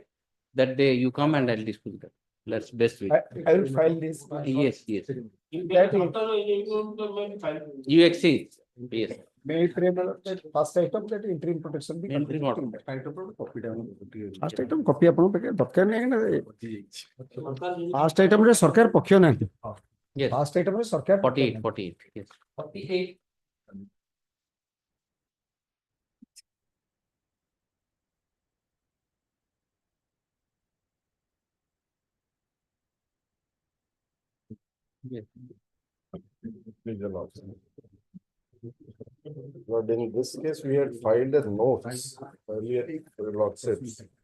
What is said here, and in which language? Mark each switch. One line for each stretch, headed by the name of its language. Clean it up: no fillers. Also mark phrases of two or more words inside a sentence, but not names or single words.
English: That day you come and I'll dispose it up. That's best way. I will file this. Yes. That You exchange. Yes. May I pray, my lord, that first item, that interim protection be Interim completed. order. First item copy
Odia: ଆପଣଙ୍କ ପାଖରେ ଦରକାର ନାହିଁ ନା
English: first itemରେ
Odia: ସରକାର ପକ୍ଷ ନାହାନ୍ତି
English: Yes. first itemରେ
Odia: ସରକାର
English: 48. Yes. 48. Yes. But in this case, we had filed a notes earlier, your lordships.